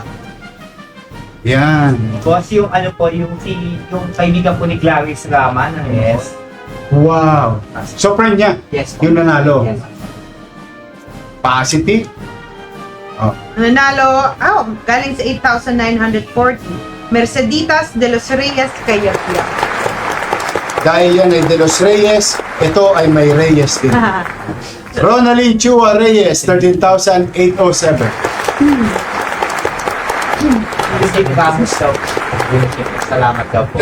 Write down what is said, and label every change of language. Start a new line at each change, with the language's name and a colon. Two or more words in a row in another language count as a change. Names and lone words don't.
Filipino: Yan. Boss, yung yung kaibigan po ni Clarice Rama. Yes. Wow. So, friend niya, Yes po. yung nanalo. Yes. Positive. Oh. Nanalo, galing sa 8,940. Merceditas de los Reyes Cayapia. Dahil yan ay De Los Reyes, ito ay may Reyes din. Ronaldin Chua Reyes, 13,807. Steve Ramos daw. Salamat daw po.